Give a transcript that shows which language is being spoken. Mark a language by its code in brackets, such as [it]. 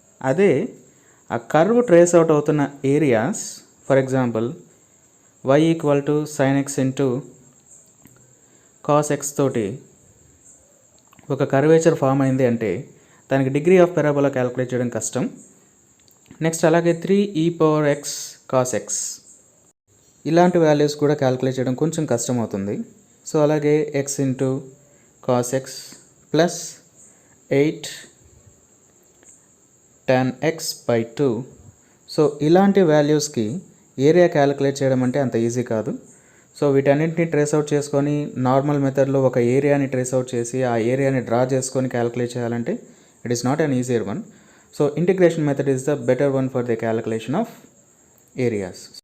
[te] అదే ఆ curve trace out అవుతున్న areas, for example y = sin x into cos x తోటి ఒక కర్వేచర్ ఫామ్ అయింది అంటే దానికి డిగ్రీ ఆఫ్ పారాబోలా క్యాలిక్యులేట్ చేయడం కష్టం. నెక్స్ట్ అలాగే 3e⁻x cos x ఇలాంటి వాల్యూస్ కూడా క్యాలిక్యులేట్ చేయడం కొంచెం కష్టం అవుతుంది. సో అలాగే x into cos x plus 8 tan x/2. So ఇలాంటి వాల్యూస్కి ఏరియా క్యాలిక్యులేట్ చేయడం అంటే అంత ఈజీ కాదు. సో వీటన్నింటినీ ట్రేస్ అవుట్ చేసుకొని నార్మల్ మెథడ్లో ఒక ఏరియాని ట్రేస్ అవుట్ చేసి ఆ ఏరియాని డ్రా చేసుకొని క్యాలిక్యులేట్ చేయాలంటే [en] It is not an easier one. So integration method is the better one for the calculation of areas.